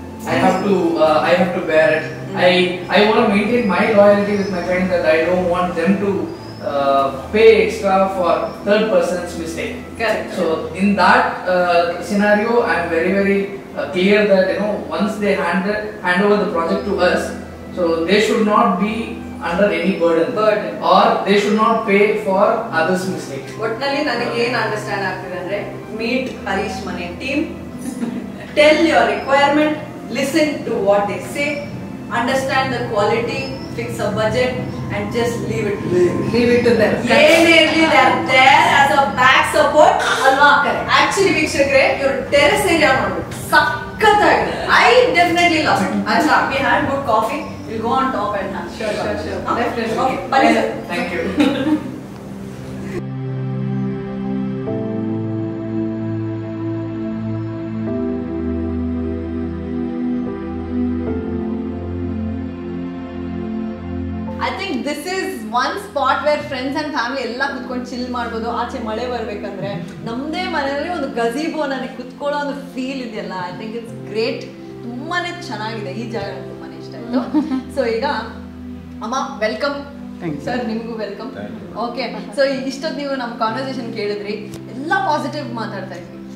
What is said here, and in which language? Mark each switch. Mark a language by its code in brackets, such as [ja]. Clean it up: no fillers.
[en] I have to bear it. I want to maintain my loyalty with my clients, that I don't want them to pay extra for third person's mistake. Correct. So in that scenario, I am very very clear that once they hand over the project to us, so they should not be under any burden, or they should not pay for others' mistakes. [kn] ಒಟ್ನಲ್ಲಿ ನನಗೆ ಏನು understand ಆಗ್ತಿದೆ ಅಂದ್ರೆ, [en] Meet Harish Mane team, tell your requirement, listen to what they say, understand the quality, fix a budget and just leave it to them. [kn] ಏನೇ ಇರಲಿ [en] they are there as a back support ಅಲ್ವಾ? [kn] Actually ವೀಕ್ಷಕರೇ, ಇವ್ರ terrace area ನೋಡ್ಬಿಟ್ಟು ಸಕ್ಕತ್ತಾಗಿದೆ. [en] I definitely love it. Acha, we had good coffee. We'll go on top and have. Sure. Definitely. Okay, Pali sir. Thank you. I think this is one spot where friends and family [kn] ಎಲ್ಲ ಕುತ್ಕೊಂಡು chill ಮಾಡ್ಬೋದು. ಆಚೆ ಮಳೆ ಬರ್ಬೇಕಂದ್ರೆ ನಮ್ಮದೇ ಮನೆಯಲ್ಲಿ ಒಂದು ಗಜೀಬೋ ನನಗೆ ಕುತ್ಕೊಳ್ಳೋ ಒಂದು ಫೀಲ್ ಇದೆಯಲ್ಲ, [en] I think it's great. [kn] ತುಂಬಾನೇ ಚೆನ್ನಾಗಿದೆ ಈ ಜಾಗ, ನನಗೆ ತುಂಬಾನೇ ಇಷ್ಟ ಆಯ್ತು. ಸೊ ಈಗ ಅಮ್ಮ ವೆಲ್ಕಮ್, ಸರ್ ನಿಮಗೂ ವೆಲ್ಕಮ್. ಓಕೆ, ಸೊ ಇಷ್ಟೊತ್ತು ನೀವು ನಮ್ಮ ಕಾನ್ವರ್ಸೇಷನ್ ಕೇಳಿದ್ರಿ, ಎಲ್ಲ ಪಾಸಿಟಿವ್ ಮಾತಾಡ್ತಾ ಇದ್ವಿ.